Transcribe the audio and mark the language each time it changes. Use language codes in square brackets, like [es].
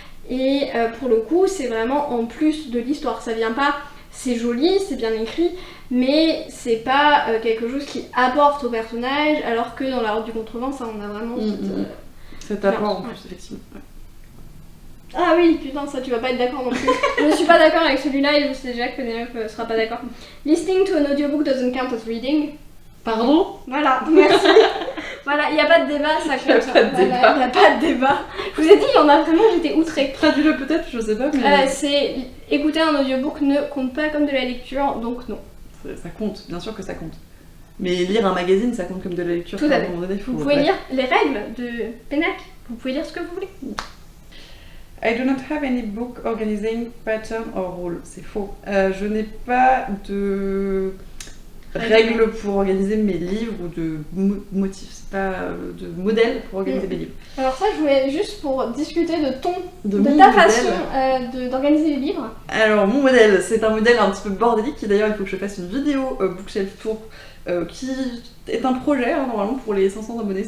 [fr] Et pour le coup, c'est vraiment en plus de l'histoire. Ça vient pas, c'est joli, c'est bien écrit, mais c'est pas quelque chose qui apporte au personnage, alors que dans La Horde du Contrevent, ça on a vraiment cet apport en plus, effectivement. Ouais. Ah oui, putain, ça tu vas pas être d'accord non plus. Je suis pas d'accord avec celui-là et je sais déjà que Pénélope sera pas d'accord. [en] Listening to an audiobook doesn't count as reading. [fr] Pardon ? Voilà, merci. Voilà, il n'y a pas de débat, ça compte. Il n'y a pas de débat. Je vous ai dit, il y en a vraiment, j'étais outrée. Traduis-le peut-être, je sais pas, mais... c'est écouter un audiobook ne compte pas comme de la lecture, donc non. Ça compte, bien sûr que ça compte. Mais lire un magazine, ça compte comme de la lecture. Tout à fait. Vous pouvez lire les règles de Pénac, vous pouvez lire ce que vous voulez. [en] I do not have any book organizing pattern or rule. [fr] C'est faux. Je n'ai pas de règles pour organiser mes livres ou de motifs. C'est pas de modèle pour organiser mes livres. Alors ça, je voulais juste pour discuter de ta façon d'organiser les livres. Alors mon modèle, c'est un modèle un petit peu bordélique. D'ailleurs, il faut que je fasse une vidéo Bookshelf Tour qui est un projet normalement pour les 500 abonnés.